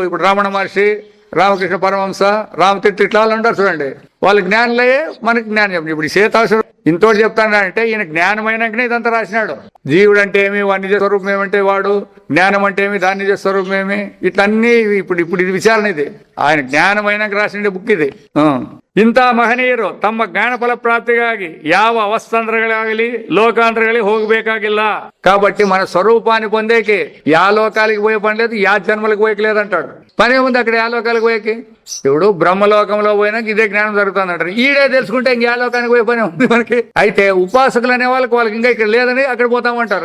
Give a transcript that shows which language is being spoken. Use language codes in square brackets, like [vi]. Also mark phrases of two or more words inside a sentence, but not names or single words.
[te] ఇప్పుడు రమణ మహర్షి, రామకృష్ణ పరమహంస, రామతీర్థ ఇట్లా వాళ్ళు ఉంటారు చూడండి. వాళ్ళ జ్ఞానులయ్యే మనకి జ్ఞానం చెప్పండి. ఇప్పుడు సీతావసరం ఇంతోటి చెప్తానంటే ఈయన జ్ఞానమైనాకనే ఇదంతా రాసినాడు. జీవుడు అంటే ఏమి, వాడి నిజ స్వరూపం ఏమంటే వాడు, జ్ఞానం అంటే ఏమి, దాని నిజ స్వరూపం ఏమి, ఇట్లా అన్ని ఇప్పుడు ఇది విచారణ. ఇది ఆయన జ్ఞానమైనాక రాసిన బుక్ ఇది. [kn] ಇಂಥ ಮಹನೀಯರು ತಮ್ಮ ಜ್ಞಾನ ಫಲ ಪ್ರಾಪ್ತಿಗಾಗಿ ಯಾವ ಅವಸ್ಥಾಂತರಗಳಾಗಲಿ లోకాంతరಗಳಿಗೆ ಹೋಗಬೇಕಾಗಿಲ್ಲ. [te] కాబట్టి మన స్వరూపాన్ని పొందేకి యా లోకాలకి పోయే పని లేదు, యా జన్మలకు పోయేకి లేదంటాడు. పని ఏముంది అక్కడ యా లోకాలకు పోయేకి? ఇప్పుడు బ్రహ్మలోకంలో పోయినాక ఇదే జ్ఞానం జరుగుతుంది అంటారు. ఈడే తెలుసుకుంటే ఇంక యా లోకానికి పోయే పని ఉంది మనకి. అయితే ఉపాసకులు అనే వాళ్ళకి ఇంకా ఇక్కడ లేదని అక్కడ పోతామంటారు.